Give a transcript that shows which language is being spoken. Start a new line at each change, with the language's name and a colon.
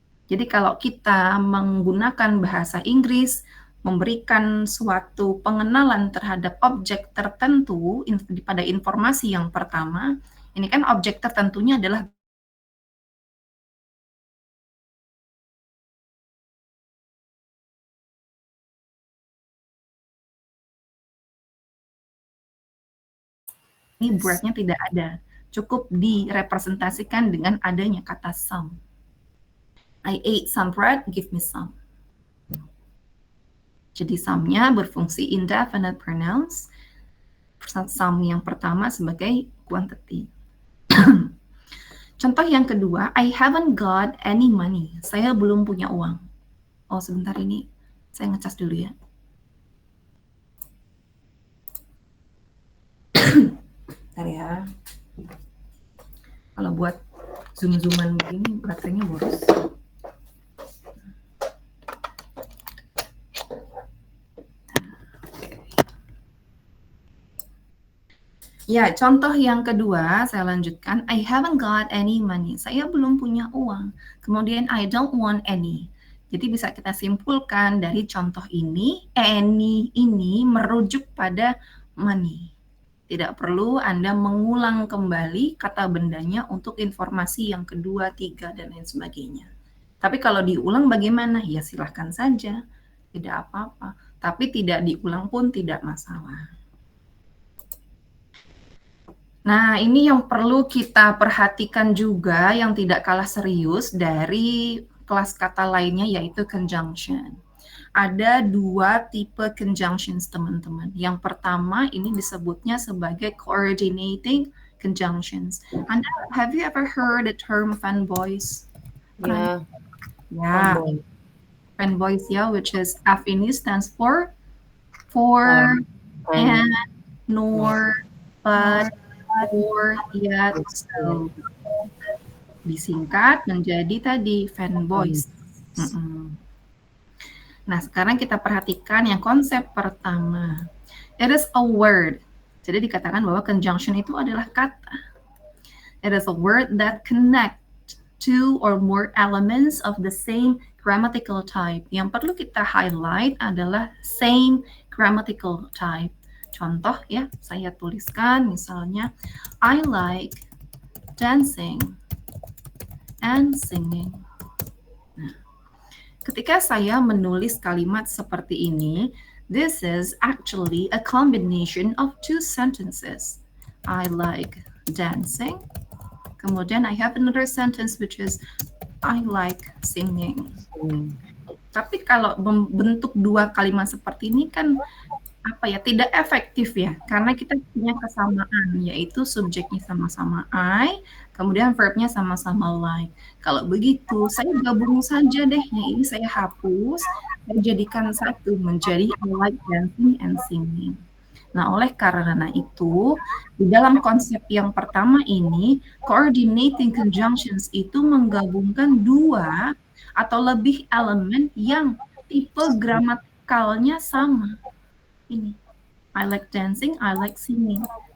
Indonesian: Jadi kalau kita menggunakan bahasa Inggris, memberikan suatu pengenalan terhadap objek tertentu pada informasi yang pertama, ini kan objek tertentunya adalah ini bread-nya tidak ada. Cukup direpresentasikan dengan adanya kata some.
English: I ate some bread, give me some.
Indonesian: Jadi some-nya berfungsi indefinite pronouns. Some yang pertama sebagai quantity. Contoh yang kedua,
English: I haven't got any money.
Indonesian: Saya belum punya uang. Oh, sebentar ini saya ngecas dulu ya. Bentar ya. Kalau buat zoom-zooman begini baterainya boros. Ya, contoh yang kedua, saya lanjutkan.
English: I haven't got any money.
Indonesian: Saya belum punya uang. Kemudian,
English: I don't want any.
Indonesian: Jadi bisa kita simpulkan dari contoh ini, any ini merujuk pada money. Tidak perlu Anda mengulang kembali kata bendanya untuk informasi yang kedua, tiga, dan lain sebagainya. Tapi kalau diulang bagaimana? Ya silahkan saja. Tidak apa-apa. Tapi tidak diulang pun tidak masalah. Nah, ini yang perlu kita perhatikan juga yang tidak kalah serius dari kelas kata lainnya yaitu conjunction. Ada 2 tipe conjunctions, teman-teman. Yang pertama ini disebutnya sebagai coordinating conjunctions.
English: Anda, have you ever heard the term fanboys?
Indonesian: Ya. Ya.
English: fanboys ya, which is F ini stands for and, nor, but, or, yet, so.
Indonesian: Disingkat menjadi tadi fanboys. Nah, sekarang kita perhatikan yang konsep pertama.
English: It is a word.
Indonesian: Jadi dikatakan bahwa conjunction itu adalah kata.
English: It is a word that connect two or more elements of the same grammatical type.
Indonesian: Yang perlu kita highlight adalah
English: same grammatical type.
Indonesian: Contoh ya, saya tuliskan misalnya,
English: I like dancing and singing.
Indonesian: Nah, ketika saya menulis kalimat seperti ini,
English: this is actually a combination of two sentences. I like dancing.
Indonesian: Kemudian
English: I have another sentence which is I like singing.
Indonesian: Tapi kalau membentuk dua kalimat seperti ini kan tidak efektif ya, karena kita punya kesamaan, yaitu subjeknya sama-sama I, kemudian verbnya sama-sama like. Kalau begitu, saya gabung saja deh, yang ini saya hapus, saya jadikan satu menjadi
English: I like dancing and singing.
Indonesian: Nah, oleh karena itu, di dalam konsep yang pertama ini, coordinating conjunctions itu menggabungkan dua atau lebih elemen yang tipe gramatikalnya sama.
English: Ini, I like dancing, I like singing.